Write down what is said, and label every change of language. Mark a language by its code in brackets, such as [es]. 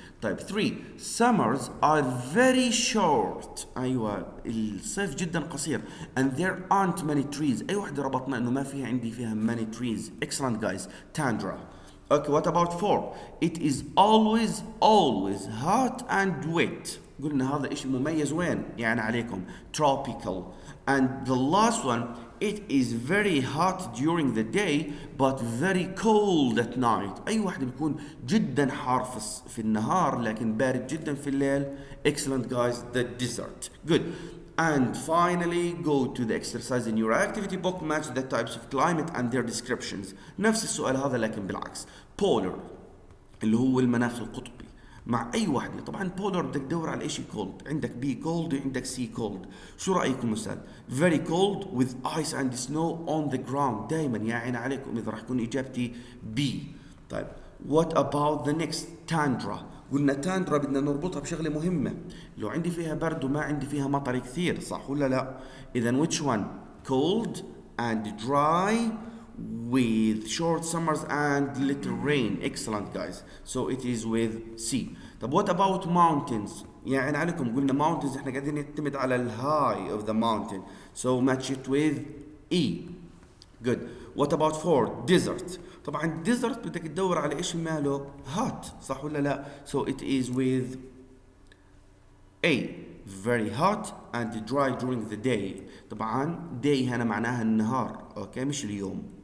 [en] طيب 3 summers are very short. [ar] أيوة الصيف جدا قصير [en] and there aren't many trees. [ar] أي واحدة ربطنا إنه ما فيها عندي فيها [en] many trees. excellent guys. tundra. Okay, what about 4? It is always hot and wet. [ar] قلنا هذا إشي مميز وين؟ يعني عليكم tropical. [en] And the last one, it is very hot during the day but very cold at night. [ar] أي واحدة بيكون جدا حار في النهار لكن بارد جدا في الليل. [en] Excellent guys, the desert. Good. And finally, go to the exercise in your activity book. Match the types of climate and their descriptions. [ar] نفس السؤال هذا لكن بالعكس. Polar اللي هو المناخ القطبي مع أي واحدة. طبعا polar بدك تدور على إشي cold. عندك B cold وعندك C cold. شو رأيكم أستاذ؟ [en] Very cold with ice and snow on the ground. [ar] دايما يا عين عليكم إذا راح تكون إجابتي B. [en] طيب what about the next? tundra. [ar] قلنا تاندرا بدنا نربطها بشغلة مهمة، لو عندي فيها برد وما عندي فيها مطر كثير، صح ولا لا؟ إذا [en] which one? cold and dry with short summers and little rain. excellent guys, so it is with C. طب what about mountains؟ [ar] يعني عليكم قلنا [en] mountains [ar] احنا قاعدين نعتمد على ال [en] high of the mountain, so match it with E. good. what about 4? desert. [ar] طبعا desert بدك تدور على ايش ماله hot، صح ولا لا؟ [en] so it is with A. very hot and dry during the day. [ar] طبعا day هنا معناها النهار، اوكي مش اليوم.